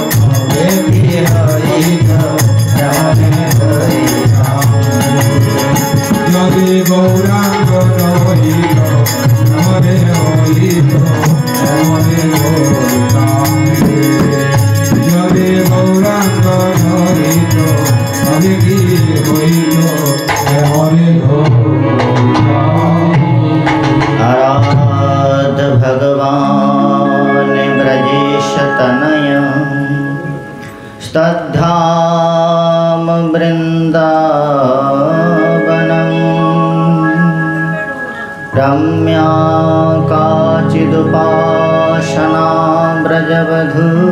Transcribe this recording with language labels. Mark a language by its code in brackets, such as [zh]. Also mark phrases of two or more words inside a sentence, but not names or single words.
[bn] যদি গৌরাঙ্গ নহিত নরে হইত এমনে গৌরাম যদি গৌরাঙ্গ নহিত তবে কি হইত এমনে গৌরাম [sa] आराध भगवान ब्रजेश तनय स्तद्धाम वृंदावनम रम्या काचिदुपासना ब्रजवधू